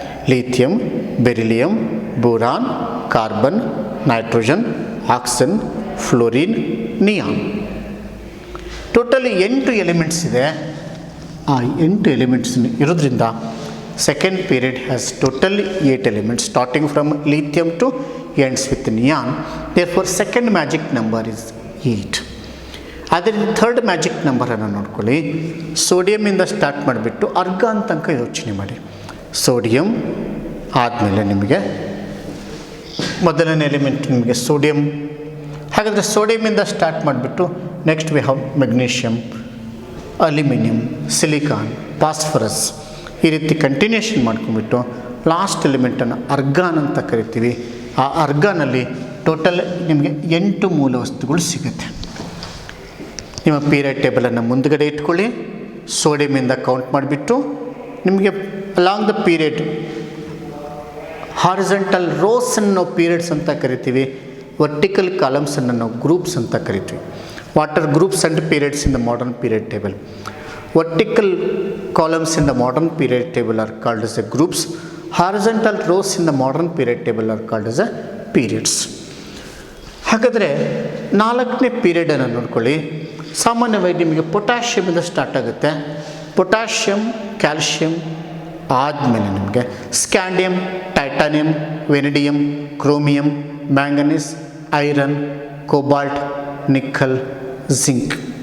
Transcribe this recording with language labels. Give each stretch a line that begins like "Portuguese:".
Kannada: Lithium, beryllium, boron, carbon, nitrogen, oxygen, fluorine, neon. Totally 8 elements ಇದೆ. ಆ 8 elements ಇರೋದ್ರಿಂದ
English: Second period has totally 8 elements starting from lithium to ends with neon. Therefore second magic number is 8.
Kannada: ಆದರೆ third magic ನಂಬರನ್ನು ನೋಡ್ಕೊಳ್ಳಿ. ಸೋಡಿಯಮಿಂದ start ಮಾಡಿಬಿಟ್ಟು argon ತನಕ ಯೋಚನೆ ಮಾಡಿ. ಸೋಡಿಯಂ ಆದಮೇಲೆ ನಿಮಗೆ ಮೊದಲನೇ ಎಲಿಮೆಂಟ್ ನಿಮಗೆ ಸೋಡಿಯಂ. ಹಾಗಾದರೆ ಸೋಡಿಯಮಿಂದ ಸ್ಟಾರ್ಟ್ ಮಾಡಿಬಿಟ್ಟು
English: next we have
Kannada: magnesium, aluminium, silicon, phosphorus. ಈ ರೀತಿ ಕಂಟಿನ್ಯೂಷನ್ ಮಾಡ್ಕೊಂಡ್ಬಿಟ್ಟು ಲಾಸ್ಟ್ ಎಲಿಮೆಂಟನ್ನು ಅರ್ಗಾನ್ ಅಂತ ಕರಿತೀವಿ. ಆ ಅರ್ಗಾನಲ್ಲಿ ಟೋಟಲ್ ನಿಮಗೆ 8 ಮೂಲ ವಸ್ತುಗಳು ಸಿಗುತ್ತೆ. ನಿಮ್ಮ ಪೀರಿಯಡ್ ಟೇಬಲನ್ನು ಮುಂದುಗಡೆ ಇಟ್ಕೊಳ್ಳಿ. ಸೋಡಿಯಮಿಂದ ಕೌಂಟ್ ಮಾಡಿಬಿಟ್ಟು ನಿಮಗೆ
English: along the period
Kannada: ಹಾರಿಜೆಂಟಲ್ ರೋಸನ್ನು ನಾವು ಪೀರಿಯಡ್ಸ್ ಅಂತ ಕರಿತೀವಿ. ವರ್ಟಿಕಲ್ ಕಾಲಮ್ಸನ್ನು ನಾವು ಗ್ರೂಪ್ಸ್ ಅಂತ ಕರಿತೀವಿ.
English: What are groups and periods in the modern period table? Vertical columns in the modern period table are called as a groups. Horizontal rows in the modern period table are called as a periods.
Kannada: ಹಾಗಾದರೆ 4ನೇ ಪೀರಿಯಡನ್ನು ನೋಡ್ಕೊಳ್ಳಿ. ಸಾಮಾನ್ಯವಾಗಿ ನಿಮಗೆ ಪೊಟ್ಯಾಷಿಯಮಿಂದ start ಆಗುತ್ತೆ. Potassium, calcium ಆದಮೇಲೆ ನಿಮಗೆ scandium, titanium, ವೆನಿಡಿಯಮ್, chromium, manganese, iron, cobalt, nickel, zinc.